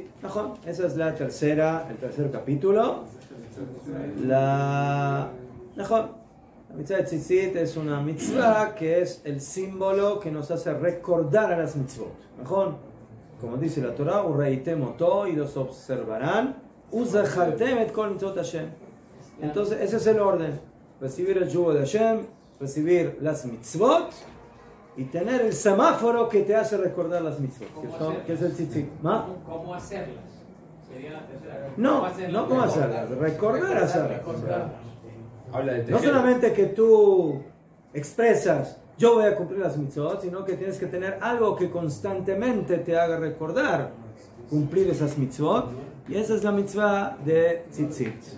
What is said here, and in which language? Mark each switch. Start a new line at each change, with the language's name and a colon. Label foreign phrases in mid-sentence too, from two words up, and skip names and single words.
Spanish: Esa es el tercer capítulo. La mitzvah de Tzitzit es una mitzvah que es el símbolo que nos hace recordar a las mitzvot. Mejor, como dice la Torah, Ureitemoto, y los observarán,
Hebrew: וזכרתם את כל מצות השם.
Spanish: Entonces, ese es el orden: recibir el yugo de Hashem, recibir las mitzvot y tener el semáforo que te hace recordar las mitzvot, que es el Tzitzit. ¿Cómo hacerlas? Sería la tercera. No cómo hacerlas, recordar hacerlas. No solamente que tú expresas, yo voy a cumplir las mitzvot, sino que tienes que tener algo que constantemente te haga recordar cumplir esas mitzvot, y esa es la mitzvah de Tzitzit.